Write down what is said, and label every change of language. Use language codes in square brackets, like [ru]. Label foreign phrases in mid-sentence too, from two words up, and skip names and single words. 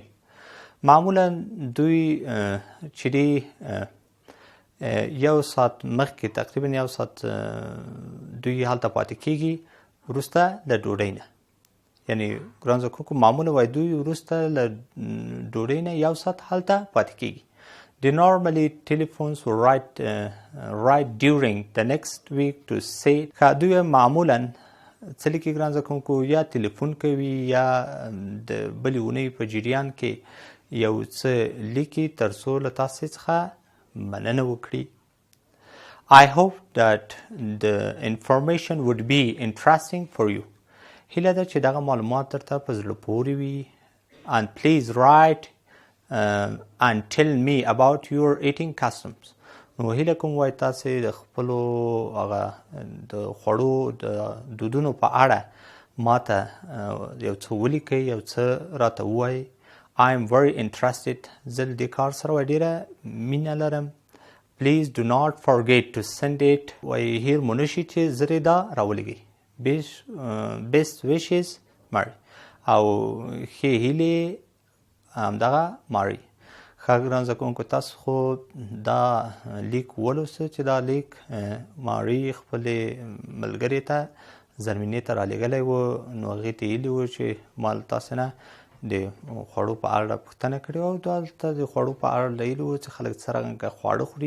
[ps] معمولا دوی چې دي یو ساعت مخکې تقریبا یو ساعت دوی هلته پاتې کېږي وروسته له ډوډۍ نه. یعنی ګران زده کوونکو معمولا وایي دوی وروسته له ډوډۍ نه یو ساعت هلته پاتې کېږي. [en] They normally telephones right during the next week to say [ps] دوی معمولا څه لیکي ګران زده کوونکو یا تلیفون کوي یا د بلې اونۍ په جریان کې یو څه لیکي تر څو له تاسې څخه مننه وکړي. [en] I hope that the information would be interesting for you. [ps] هیله ده چې دغه معلومات درته په زړه پورې وي. [en] And please write and tell me about your eating customs. [ps] نو هیله کوم وایي تاسې د خپلو هغه د خوړو د دودونو په اړه ماته یو څه ولیکئ، یو څه راته ووایئ. [en] I am very interested. [ps] زه له دې کار سره ډېره مینه لرم. [en] Please do not forget to send it. [ps] وایي هیر مو نشي چې زر یې دا راولېږئ. [en] Best wishes Mary. [ps] او ښې هیلې همدغه ماري. ښه ګران زده کوونکو تاسو خو دا لیک ولوسته چې دا لیک ماري خپلې ملګرې ته زرمینې ته رالیږلی و. نو هغې ته ویلي و چې ما له تاسې نه د خوړو په اړه پوښتنه کړې وه او دلته د خوړو په اړه ویلي وو چې خلک څرنګه خواړه خوري.